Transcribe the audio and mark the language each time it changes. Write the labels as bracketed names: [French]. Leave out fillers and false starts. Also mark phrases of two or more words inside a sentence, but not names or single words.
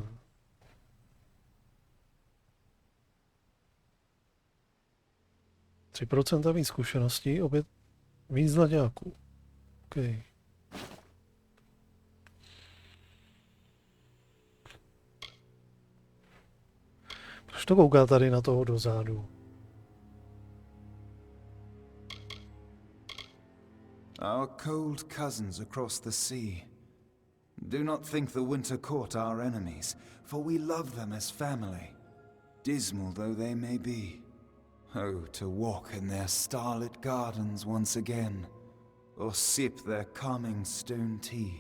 [Czech] 3% víc zkušeností, opět víc zlaďáků. OK. Proč to kouká tady na toho dozadu? [English] Our cold cousins across the sea. Do not think the Winter Court our enemies, for we love them as family, dismal though they may be. Oh, to walk in their starlit gardens once again, or sip their calming stone tea.